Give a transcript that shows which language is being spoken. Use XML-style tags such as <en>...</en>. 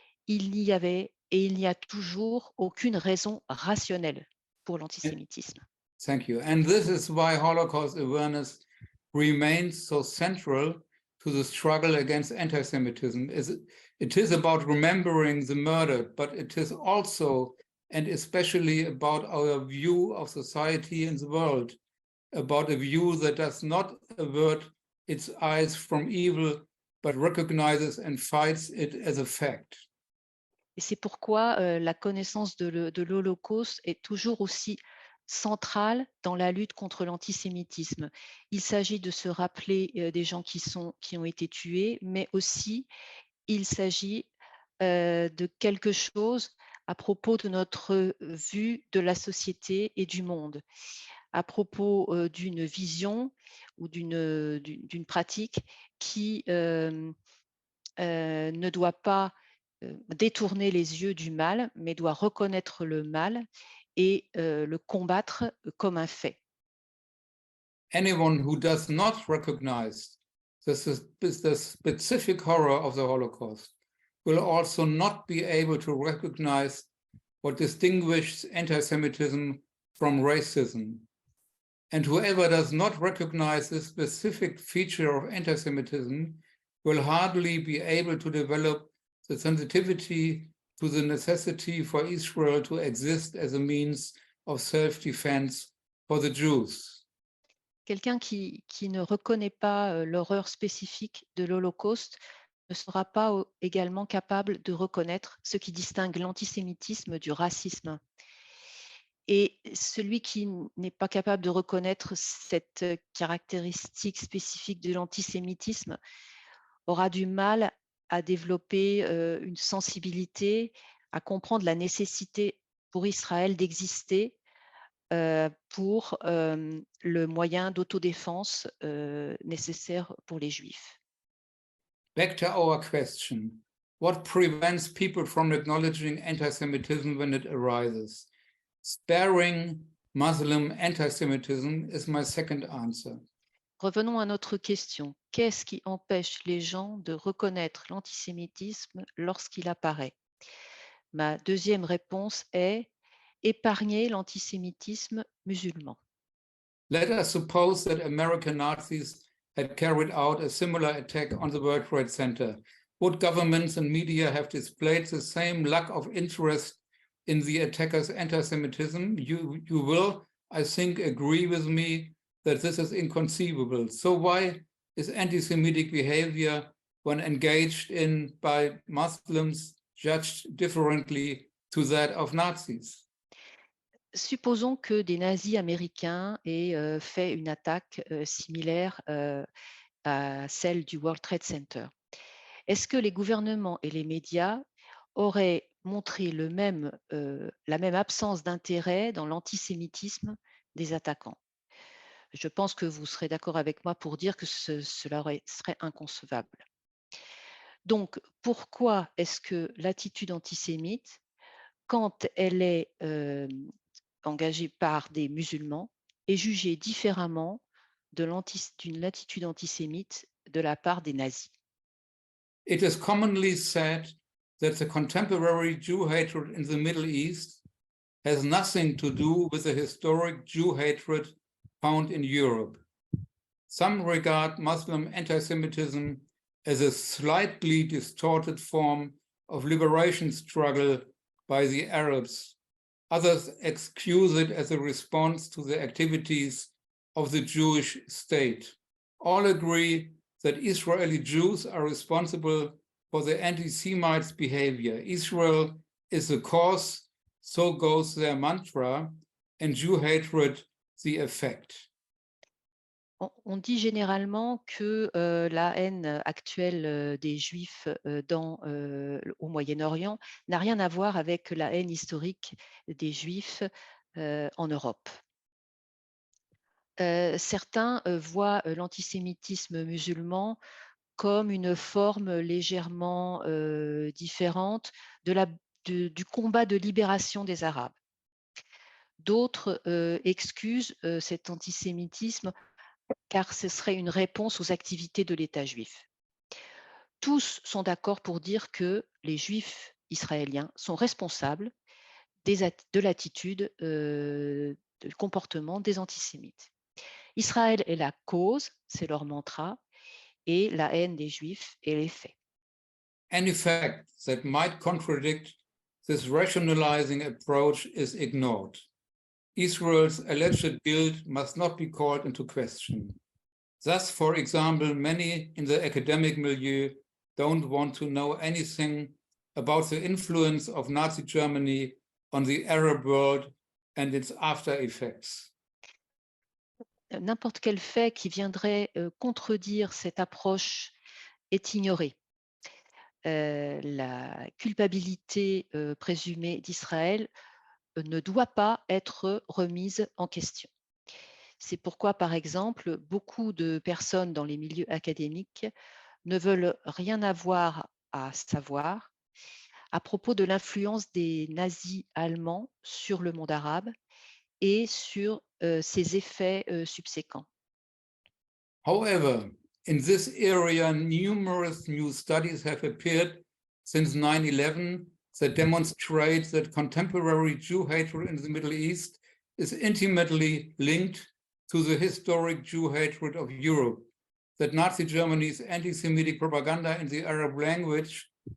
<fr>il n'y avait et il n'y a toujours aucune raison rationnelle pour l'antisémitisme.</fr> <en>Thank you. And this is why Holocaust awareness remains so central to the struggle against anti-Semitism. It is about remembering the murdered, but it is also and especially about our view of society and the world, about a view that does not avert its eyes from evil, but recognizes and fights it as a fact.</en> <fr>Et c'est pourquoi la connaissance de l'Holocauste est toujours aussi centrale dans la lutte contre l'antisémitisme. Il s'agit de se rappeler des gens qui ont été tués, mais aussi il s'agit de quelque chose à propos de notre vue de la société et du monde, à propos d'une vision ou d'une pratique qui ne doit pas détourner les yeux du mal, mais doit reconnaître le mal et le combattre comme un fait.</fr> <en>Anyone who does not recognize the specific horror of the Holocaust will also not be able to recognize what distinguishes anti-Semitism from racism. And whoever does not recognize this specific feature of anti-Semitism will hardly be able to develop the sensitivity to the necessity for Israel to exist as a means of self-defense for the Jews.</en> <fr>Quelqu'un qui ne reconnaît pas l'horreur spécifique de l'Holocauste ne sera pas également capable de reconnaître ce qui distingue l'antisémitisme du racisme. Et celui qui n'est pas capable de reconnaître cette caractéristique spécifique de l'antisémitisme aura du mal à développer une sensibilité, à comprendre la nécessité pour Israël d'exister pour le moyen d'autodéfense nécessaire pour les Juifs.</fr> <en>Back to our question. What prevents people from acknowledging anti-Semitism when it arises? Sparing Muslim anti-Semitism is my second answer.</en> <fr>Revenons à notre question. Qu'est-ce qui empêche les gens de reconnaître l'antisémitisme lorsqu'il apparaît? Ma deuxième réponse est épargner l'antisémitisme musulman.</fr> <en>Let us suppose that American Nazis had carried out a similar attack on the World Trade Center. Would governments and media have displayed the same lack of interest in the attackers' anti-Semitism? You will, I think, agree with me that this is inconceivable. So why is anti-Semitic behavior, when engaged in by Muslims, judged differently to that of Nazis?</en> <fr>Supposons que des nazis américains aient fait une attaque similaire à celle du World Trade Center. Est-ce que les gouvernements et les médias auraient montré la même absence d'intérêt dans l'antisémitisme des attaquants? Je pense que vous serez d'accord avec moi pour dire que cela serait inconcevable. Donc, pourquoi est-ce que l'attitude antisémite, quand elle est engagée par des musulmans, est jugée différemment d'une attitude antisémite de la part des nazis?</fr> <en>It is commonly said that the contemporary Jew hatred in the Middle East has nothing to do with the historic Jew hatred found in Europe. Some regard Muslim anti-Semitism as a slightly distorted form of liberation struggle by the Arabs. Others excuse it as a response to the activities of the Jewish state. All agree that Israeli Jews are responsible for the anti-Semites' behavior. Israel is the cause, so goes their mantra, and Jew hatred the effect.</en> <fr>On dit généralement que la haine actuelle des Juifs au Moyen-Orient n'a rien à voir avec la haine historique des Juifs en Europe. Certains voient l'antisémitisme musulman comme une forme légèrement différente du combat de libération des Arabes. D'autres excusent cet antisémitisme car ce serait une réponse aux activités de l'État juif. Tous sont d'accord pour dire que les Juifs israéliens sont responsables de l'attitude, du comportement des antisémites. Israël est la cause, c'est leur mantra, et la haine des Juifs est l'effet.</fr> <en>Any fact that might contradict this rationalizing approach is ignored. Israel's alleged guilt must not be called into question. Thus, for example, many in the academic milieu don't want to know anything about the influence of Nazi Germany on the Arab world and its after effects.</en> <fr>N'importe quel fait qui viendrait contredire cette approche est ignoré. La culpabilité présumée d'Israël ne doit pas être remise en question. C'est pourquoi, par exemple, beaucoup de personnes dans les milieux académiques ne veulent rien avoir à savoir à propos de l'influence des nazis allemands sur le monde arabe et sur ses effets subséquents.</fr> <en>However, in this area, numerous new studies have appeared since 9/11 that demonstrate that contemporary Jew hatred in the Middle East is intimately linked to the historic Jew hatred of Europe, that Nazi Germany's anti-Semitic propaganda in the Arab language</en>